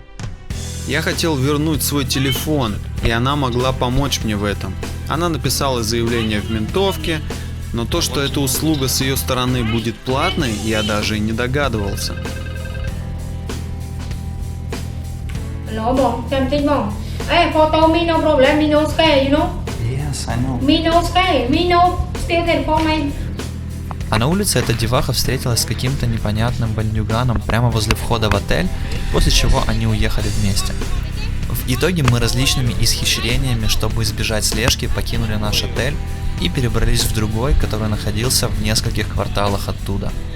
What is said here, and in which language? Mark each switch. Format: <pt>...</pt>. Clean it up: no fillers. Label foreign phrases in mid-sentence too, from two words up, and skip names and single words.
<ru>Я хотел вернуть свой телефон, и она могла помочь мне в этом. Она написала заявление в ментовке, но то, что эта услуга с ее стороны будет платной, я даже и не догадывался.</ru> <en>Hello, bong. Chăm chích bong. Hey, photo me no problem. Me no scare, you know? Yes, I know. Me no scare. Me no steal telephone, man.</en> <ru>А на улице эта деваха встретилась с каким-то непонятным бандюганом прямо возле входа в отель, после чего они уехали вместе. В В итоге мы различными исхищрениями, чтобы избежать слежки, покинули наш отель и перебрались в другой, который находился в нескольких кварталах оттуда.</ru>